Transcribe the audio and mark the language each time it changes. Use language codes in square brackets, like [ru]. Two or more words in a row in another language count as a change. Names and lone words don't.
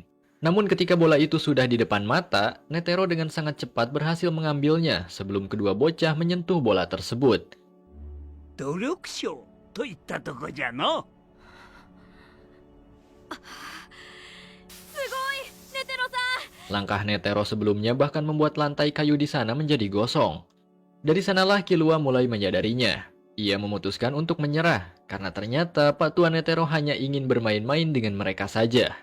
[id] Namun ketika bola itu sudah di depan mata, Netero dengan sangat cepat berhasil mengambilnya sebelum kedua bocah menyentuh bola tersebut. [ja] 努力賞といったとこじゃの。 [id] Langkah Netero sebelumnya bahkan membuat lantai kayu di sana menjadi gosong. Dari sanalah Killua mulai menyadarinya. Ia memutuskan untuk menyerah, karena ternyata Pak Tua Netero hanya ingin bermain-main dengan mereka saja.